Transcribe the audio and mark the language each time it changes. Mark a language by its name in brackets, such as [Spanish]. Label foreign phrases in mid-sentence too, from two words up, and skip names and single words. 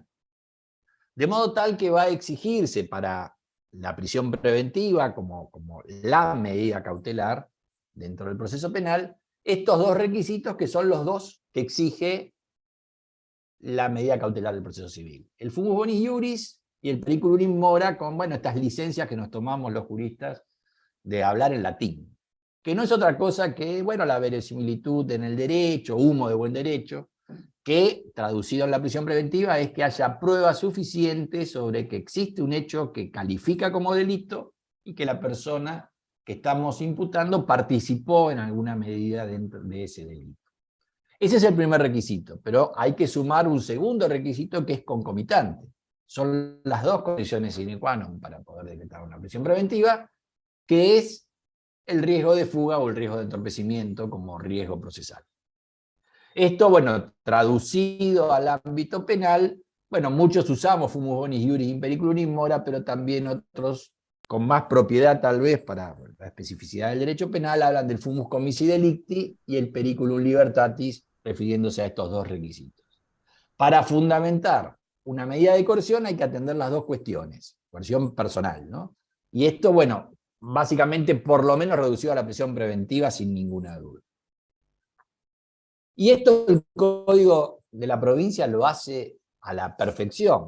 [Spanish] De modo tal que va a exigirse para la prisión preventiva como la medida cautelar dentro del proceso penal, estos dos requisitos que son los dos que exige la medida cautelar del proceso civil. El [Latin] fumus bonis iuris [Spanish] y el [Latin] periculum in mora [Spanish] con, bueno, estas licencias que nos tomamos los juristas de hablar en latín, que no es otra cosa que, bueno, la verosimilitud en el derecho, humo de buen derecho, que, traducido en la prisión preventiva, es que haya pruebas suficientes sobre que existe un hecho que califica como delito y que la persona que estamos imputando participó en alguna medida dentro de ese delito. Ese es el primer requisito, pero hay que sumar un segundo requisito que es concomitante. Son las dos condiciones [Latin] sine qua non [Spanish] para poder decretar una prisión preventiva, que es el riesgo de fuga o el riesgo de entorpecimiento como riesgo procesal. Esto, bueno, traducido al ámbito penal, bueno, muchos usamos [Latin] fumus bonis iuris in periculum in mora, [Spanish] pero también otros con más propiedad tal vez para la especificidad del derecho penal hablan del [Latin] fumus comissi delicti [Spanish] y el [Latin] periculum libertatis, [Spanish] refiriéndose a estos dos requisitos. Para fundamentar una medida de coerción hay que atender las dos cuestiones, coerción personal, ¿no? Y esto, bueno, básicamente por lo menos reducido a la prisión preventiva sin ninguna duda. Y esto el Código de la Provincia lo hace a la perfección.